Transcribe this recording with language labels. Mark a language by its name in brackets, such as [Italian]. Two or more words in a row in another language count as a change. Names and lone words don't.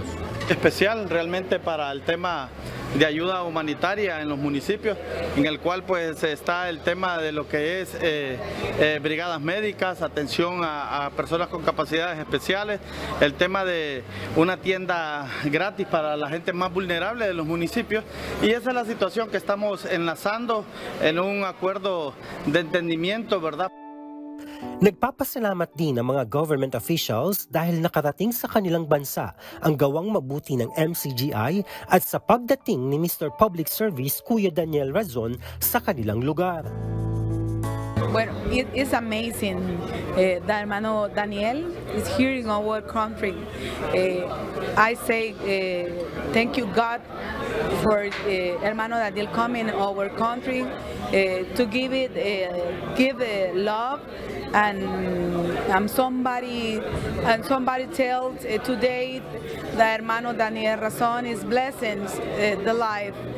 [Spanish] Especial realmente para el tema de ayuda humanitaria en los municipios, en el cual pues está el tema de lo que es brigadas médicas, atención a personas con capacidades especiales, el tema de una tienda gratis para la gente más vulnerable de los municipios, y esa es la situación que estamos enlazando en un acuerdo de entendimiento, ¿verdad? [Filipino] Nagpapasalamat din ang mga [English] government officials [Filipino] dahil nakarating sa kanilang bansa ang gawang mabuti ng MCGI at sa pagdating ni Mr. [English] Public Service [Filipino] Kuya Daniel Razon sa kanilang lugar. [English] Well, it is amazing that hermano Daniel is here in our country. I say thank you God for hermano Daniel coming in our country to give love and somebody tells today that hermano Daniel Razon is blessing the life.